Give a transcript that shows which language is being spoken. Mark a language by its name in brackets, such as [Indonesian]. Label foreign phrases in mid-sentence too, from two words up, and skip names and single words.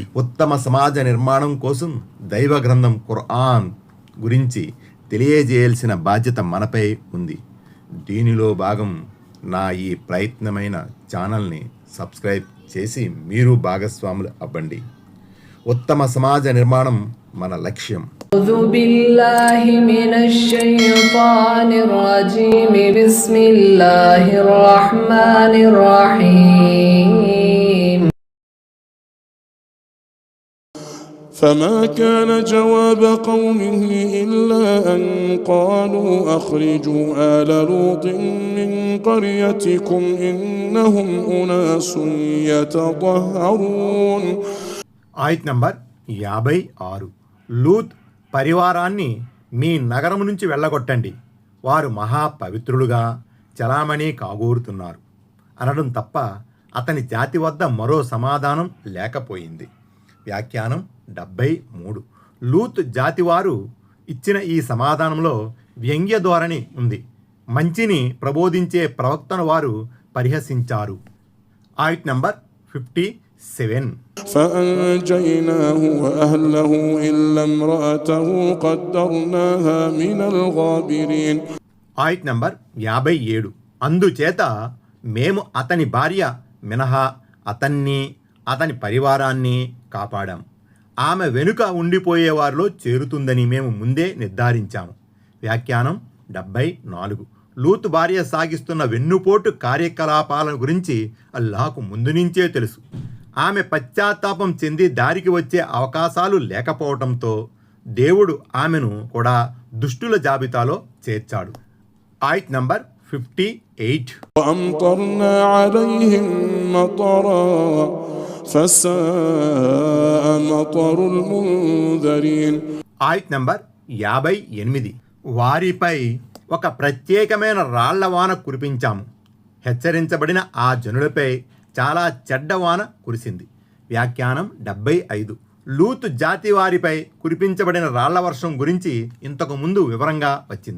[Telugu] ఉత్తమ సమాజ నిర్మాణం కోసం దైవ గ్రంథం ఖుర్ఆన్ గురించి తెలియజేయాల్సిన బాధ్యత మనపై ఉంది. దీనిలో భాగం నా ఈ ప్రయత్నమైన ఛానల్ని సబ్స్క్రైబ్ చేసి మీరు భాగస్వాములు అవ్వండి. ఉత్తమ సమాజ నిర్మాణం మన లక్ష్యం. [Arabic] أعوذ بالله من الشيطان الرجيم بسم الله الرحمن الرحيم. فما كان جواب قومه إلا أن قالوا أخرجوا آل لوط من قريتكم إنهم أناس يتطهرون. [Telugu] ఆయత్ నంబర్ 56. లూత్ పరివారాన్ని మీ నగరం నుంచి వెళ్ళగొట్టండి, వారు మహాపవిత్రులుగా చలామణి కాగోరుతున్నారు అనడం తప్ప అతని జాతి వద్ద మరో సమాధానం లేకపోయింది. వ్యాఖ్యానం 73. లూత్ జాతివారు ఇచ్చిన ఈ సమాధానంలో వ్యంగ్య ధోరణి ఉంది. మంచిని ప్రబోధించే ప్రవక్తను వారు పరిహసించారు. ఆయత్ నంబర్ 57. [Arabic] فأنجيناه وأهله إلا امرأته قدرناها من الغابرين. [Telugu] ఆయత్ నంబర్ 57. అందుచేత మేము అతని భార్య మినహా అతన్ని అతని పరివారాన్ని కాపాడాం. ఆమె వెనుక ఉండిపోయే వారిలో చేరుతుందని మేము ముందే నిర్ధారించాము. వ్యాఖ్యానం 74. లూత్ భార్య సాగిస్తున్న వెన్నుపోటు కార్యకలాపాల గురించి అల్లాహకు ముందు నుంచే తెలుసు. ఆమె పశ్చాత్తాపం చెంది దారికి వచ్చే అవకాశాలు లేకపోవడంతో దేవుడు ఆమెను కూడా దుష్టుల జాబితాలో చేర్చాడు. ఆయత్ నంబర్ 58. [Arabic] وأمطرنا عليهم مطرا فساء مطر المنذرين. [Telugu] ఆయత్ నంబర్ 58. వారిపై ఒక ప్రత్యేకమైన రాళ్లవాన కురిపించాము. హెచ్చరించబడిన ఆ జనులపై చాలా చెడ్డవాన కురిసింది. వ్యాఖ్యానం 75. లూత్ జాతి వారిపై కురిపించబడిన రాళ్ల వర్షం గురించి ఇంతకు ముందు వివరంగా వచ్చింది.